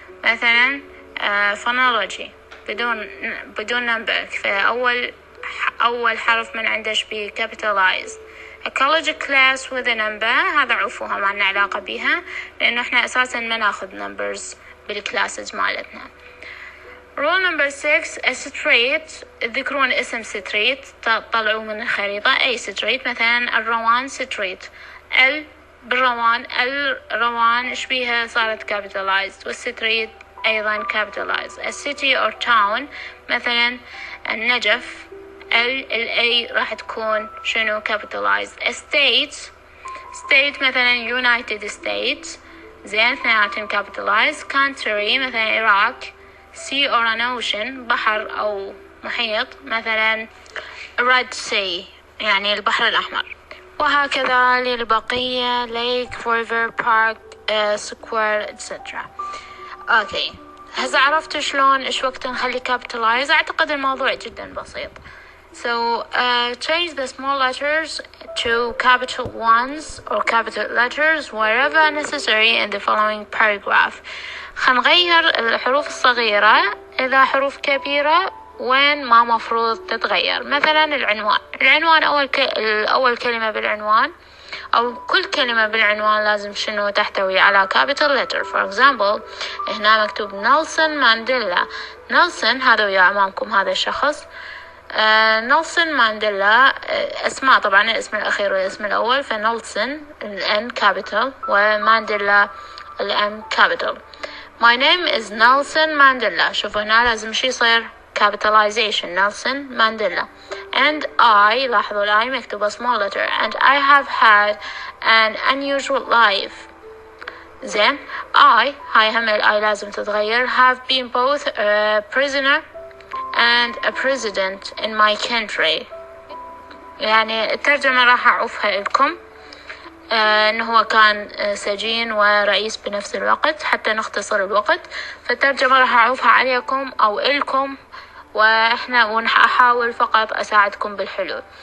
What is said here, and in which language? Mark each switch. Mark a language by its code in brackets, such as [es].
[ar] مثلا phonology بدون نمبر، فأول حرف من عنده شبيه capitalized. [en] a college class with a number [ar] هذا عفوها ما لنا علاقة بيها، لأنه إحنا أساسا ما ناخذ numbers بالكلاسز مالتنا. rule number 6 a street تذكرون اسم street طلعوا من الخريطة أي street. مثلا الروان street. الروان شبيها صارت capitalized، والستريت أيضا capitalized. [en] a city or town [ar] مثلا النجف A راح تكون شنو capitalized. [en] a state مثلا United States [ar] زين اثنيناتهم [en] capitalized. country مثلا Iraq. sea or an ocean [ar] بحر أو محيط مثلا Red Sea يعني البحر الأحمر. وهكذا للبقية lake river park square etc. اوكي، هسه عرفت شلون ايش وقت نخلي capitalize. اعتقد الموضوع جدا بسيط. [en] so change the small letters to capital ones or capital letters wherever necessary in the following paragraph. [ar] خنغير الحروف الصغيرة إذا حروف كبيرة وين ما مفروض تتغير. مثلا العنوان أول كلمة بالعنوان أو كل كلمة بالعنوان لازم شنو تحتوي على capital letter. for example هنا مكتوب نيلسون مانديلا. نيلسون هذا ويا أمامكم هذا الشخص. نيلسون مانديلا اسماء طبعا، الاسم الأخير والاسم الأول، فنيلسون N capital ومانديلا M capital. [en] my name is Nelson Mandela. [ar] شوفوا هنا لازم شي يصير capitalization نيلسون مانديلا. [en] and I [ar] لاحظوا الآي مكتوبة [en] small letter. and I have had an unusual life. [ar] زين. هاي هم الآي لازم تتغير. [en] have been both a prisoner and a president in my country. [ar] يعني الترجمة راح أعوفها لكم إنه هو كان سجين ورئيس بنفس الوقت حتى نختصر الوقت، فالترجمة راح أعوفها عليكم أو إلكم أحاول فقط أساعدكم بالحلول.